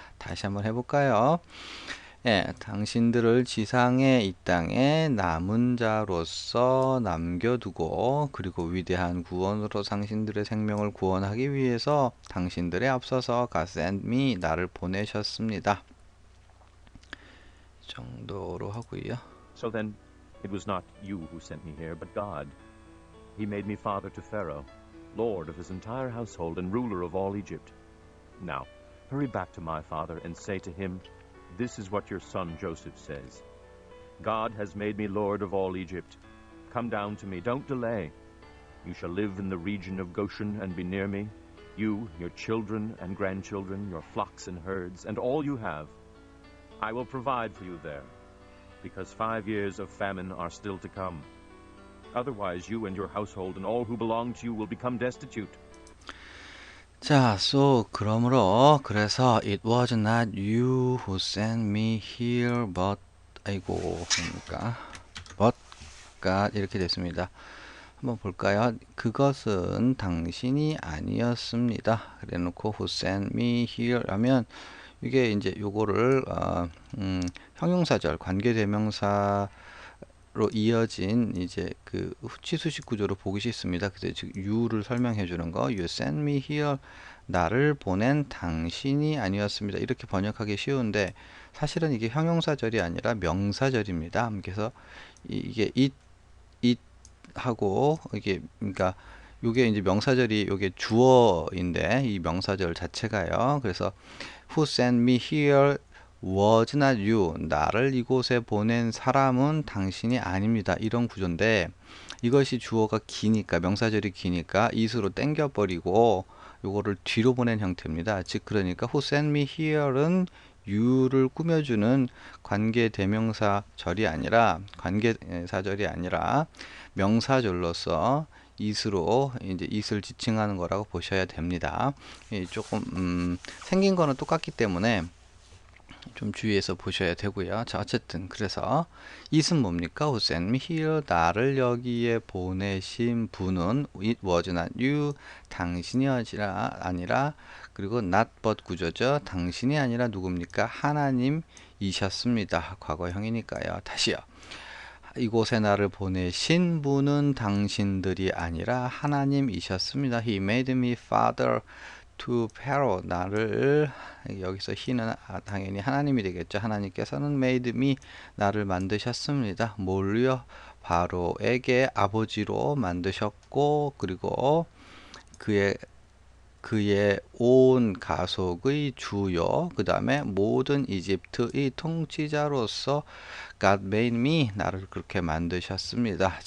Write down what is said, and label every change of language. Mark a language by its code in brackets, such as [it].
[ko] 다시 한번 해볼까요? 당신들을 지상의 이 땅에 남은 자로서 남겨두고 그리고 위대한 구원으로 당신들의 생명을 구원하기 위해서 당신들에 앞서서 [en] God sent me [ko] 나를 보내셨습니다. 이 정도로 하고요. [en] So then, it was not you who sent me here, but God. He made me father to Pharaoh, lord of his entire household and ruler of all Egypt. Now, hurry back to my father and say to him, this is what your son Joseph says. God has made me lord of all Egypt. Come down to me, don't delay. You shall live in the region of Goshen and be near me, you, your children and grandchildren, your flocks and herds, and all you have. I will provide for you there, because 5 years of famine are still to come. Otherwise, you and your household and all who belong to you will become destitute. [ko] 자, 그러므로 그래서 [en] it was not you who sent me here, but [ko] 그러니까 [en] but God [ko] 이렇게 됐습니다. 한번 볼까요? 그것은 당신이 아니었습니다. 그래놓고 [en] who sent me here [ko] 하면 이게 이제 요거를 형용사절 관계대명사 로 이어진 이제 그 후치수식 구조로 보기 쉽습니다. 그래서 즉 you를 설명해 주는 거, [en] you sent me here, [ko] 나를 보낸 당신이 아니었습니다. 이렇게 번역하기 쉬운데 사실은 이게 형용사절이 아니라 명사절입니다. 그래서 이게 it 하고 이게 그러니까 요게 이제 명사절이 요게 주어인데 이 명사절 자체가요. 그래서 [en] who sent me here was not you. [ko] 나를 이곳에 보낸 사람은 당신이 아닙니다. 이런 구조인데 이것이 주어가 기니까 명사절이 기니까 it으로 땡겨버리고 요거를 뒤로 보낸 형태입니다. 즉 그러니까 [en] who sent me here [ko] 는 you를 꾸며주는 관계 대명사절이 아니라 관계사절이 아니라 명사절로서 it으로 이제 it을 지칭하는 거라고 보셔야 됩니다. 조금 생긴 거는 똑같기 때문에 좀 주의해서 보셔야 되고요. 자, 어쨌든 그래서 it은 뭡니까? [en] Who sent me here? [ko] 나를 여기에 보내신 분은 [en] it was not you. [ko] 당신이 아니라 그리고 not but 구조죠. 당신이 아니라 누굽니까? 하나님이셨습니다. 과거형이니까요. 다시요. 이곳에 나를 보내신 분은 당신들이 아니라 하나님이셨습니다. [en] He made me father to Pharaoh. [ko] 나를 여기서 he는 당연히 하나님이 되겠죠. 하나님께서는 [en] made me [ko] 나를 만드셨습니다. 뭘요? 바로에게 아버지로 만드셨고 그리고 그의 온 가속의 주요 그 다음에 모든 이집트의 통치자로서 [en] God made me [ko] 나를 그렇게 만드셨습니다.